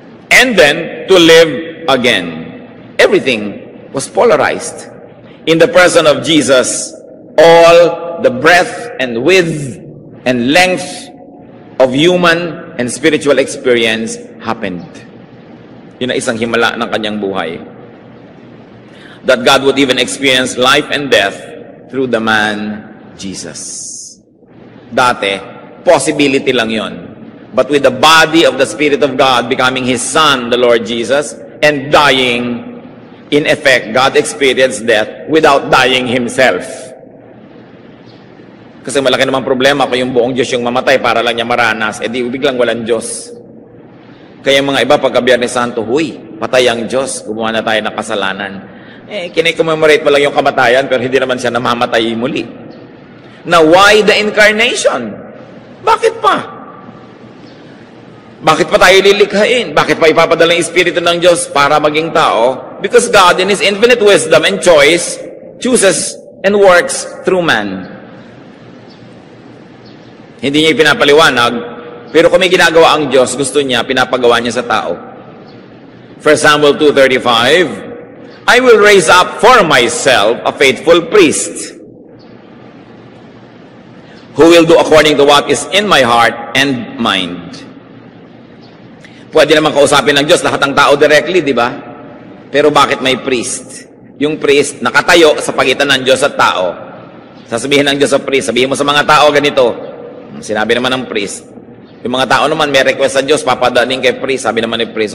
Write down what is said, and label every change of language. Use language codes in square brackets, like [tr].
[en] And then to live again. Everything was polarized. In the person of Jesus, all the breadth and width and length of human and spiritual experience happened. [tl] Yun ang isang himala ng kanyang buhay. [en] That God would even experience life and death through the man Jesus. [tl] Dati, possibility lang yon. [en] But with the body of the Spirit of God becoming His Son, the Lord Jesus, and dying, in effect, God experienced death without dying Himself. [tl] Kasi malaki namang problema kung yung buong Diyos yung mamatay para lang niya maranas, di biglang walang Diyos. Kaya mga iba, pagka Biyernes Santo, huy, patay ang Diyos, gumawa na tayo ng kasalanan. Kini-commemorate mo lang yung kamatayan, pero hindi naman siya namamatay muli. [en] Now, why the incarnation? [tl] Bakit pa? Bakit pa tayo lilikhain? Bakit pa ipapadala yung Espiritu ng Diyos para maging tao? [en] Because God, in His infinite wisdom and choice, chooses and works through man. [tl] Hindi niya ipinapaliwanag, pero kung may ginagawa ang Diyos, gusto niya, pinapagawa niya sa tao. [en] 1 Samuel 2:35, I will raise up for myself a faithful priest who will do according to what is in my heart and mind. [tl] Pwede naman kausapin ng Diyos lahat ng tao directly, di ba? Pero bakit may priest? Yung priest nakatayo sa pagitan ng Diyos at tao. Sasabihin ng Diyos sa priest, sabihin mo sa mga tao ganito. Sinabi naman ng priest. Yung mga tao naman may request sa Diyos, papadaling kay priest, sabi naman ni priest.